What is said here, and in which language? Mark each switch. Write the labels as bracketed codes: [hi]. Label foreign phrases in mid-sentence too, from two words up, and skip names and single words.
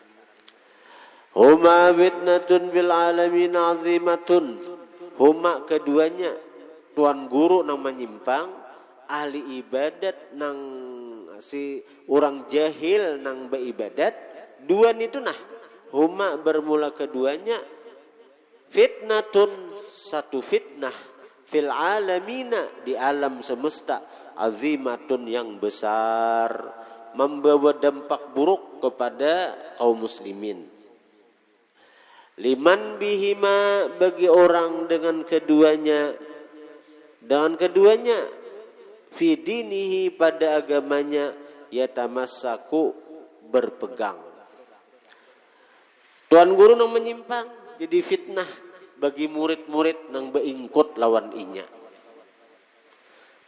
[ar] هما فتنة بالعالمين عظيمة. [bjn] Huma keduanya tuan guru nang menyimpang, ahli ibadat nang si orang jahil nang beribadat, dua itu nah. [id] Huma bermula keduanya fitnatun satu fitnah [ar] في العالمين [id] di alam semesta azimatun yang besar membawa dampak buruk kepada kaum muslimin. [ar] لمن بهما [id] bagi orang dengan keduanya [ar] في دينه [id] pada agamanya yatamassaku berpegang. [bjn] Tuan guru nang menyimpang jadi fitnah bagi murid-murid nang beingkut lawan inya.